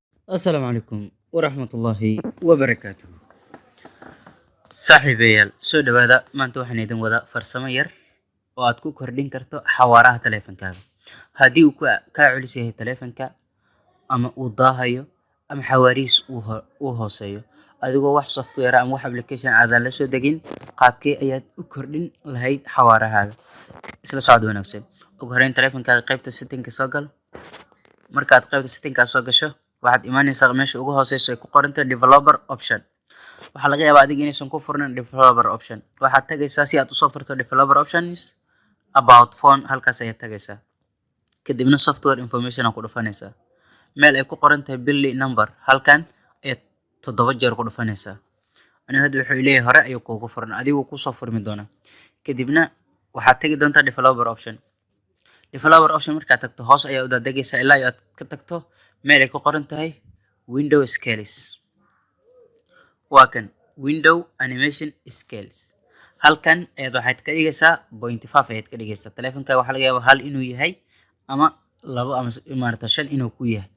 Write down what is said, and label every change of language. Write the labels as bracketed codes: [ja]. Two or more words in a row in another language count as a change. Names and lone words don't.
[ar] السلام عليكم ورحمة الله وبركاته. [so] saaxiibayaal soo dhawaada maanta waxaan idin wadaa farsamo yar oo aad ku kordhin karto xawaaraha taleefankaaga haddii uu kaa culus yahay taleefanka ama uu daahayo ama xawaarihiis uu hooseeyo adigoo wax software ama wax application aadan la soo degin qaabkee ayaad u kordhin lahayd xawaarahaaga. Isla socod wanaagsan. Ugu horreyn taleefankaaga qaybta setting-ka soo gal. Markaad qaybta setting-ka soo gasho waxaad imaanaysaa meesha ugu hooseyso ay ku qoran tahay [en] developer option. [so] waxaa laga yaabaa adiga inaysan ku furnin [en] developer option. [so] Waxaad tagaysaa si aad usoo furto [en] developer options about phone, [so] halkaas ayaad tagaysaa. Kadibna [en] software information [so] aad ku dhufanaysaa. Meel ay ku qoran tahay [en] bill number, [so] halkan ayaad 7 jeer ku dhufanaysaa. Aniga hadda wuxuu leeyahay hore ayuu kuugu furan, adigu kusoo furmi doonaa. Kadibna waxaad tagi doontaa [en] developer option. Developer option [so] markaad tagto hoos ayaa u daadegaysaa ilaa aad ka tagto meel ay ku qoran tahay [en] window scales. [so] waa kan [en] window animation scales. [so] halkan ayaad waxaad ka dhigaysaa 0.5 ayaad ka dhigaysaa. taleefanka waxaa laga yaabaa hal inuu yahay ama 2 ama maarata 5 inuu ku yahay.